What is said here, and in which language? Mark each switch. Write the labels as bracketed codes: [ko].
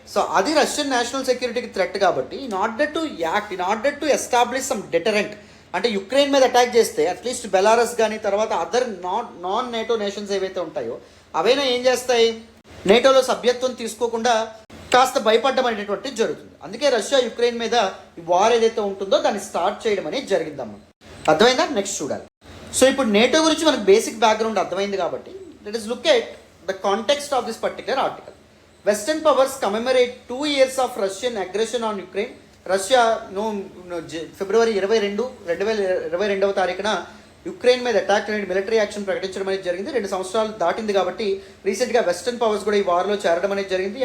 [te] So అది Russian national సెక్యూరిటీకి threat కాబట్టి [en] in order to establish some deterrent, [te] అంటే Ukraine మీద అటాక్ చేస్తే అట్లీస్ట్ బెలారస్ కానీ తర్వాత అదర్ నాన్ నేటో నేషన్స్ ఏవైతే ఉంటాయో అవైనా ఏం చేస్తాయి, నేటోలో సభ్యత్వం తీసుకోకుండా కాస్త భయపడడం అనేటువంటిది జరుగుతుంది. అందుకే రష్యా యుక్రెయిన్ మీద ఈ వార్ ఏదైతే ఉంటుందో దాన్ని స్టార్ట్ చేయడం అనేది జరిగిందమ్మా. అర్థమైందా? నెక్స్ట్ చూడాలి. సో ఇప్పుడు నేటో గురించి మనకు బేసిక్ బ్యాక్గ్రౌండ్ అర్థమైంది కాబట్టి [en] Let us look at the context of this particular article. Western powers commemorate 2 years of Russian aggression on Ukraine. [te] Russia ఫిబ్రవరి 22, 2022వ తారీఖున యుక్రెయిన్ మీద అటాక్ అనేది మిలిటరీ యాక్షన్ ప్రకటించడం అనేది జరిగింది. 2 సంవత్సరాలు దాటింది కాబట్టి రీసెంట్గా వెస్టర్న్ పవర్స్ కూడా ఈ వార్లో చేరడం అనేది జరిగింది.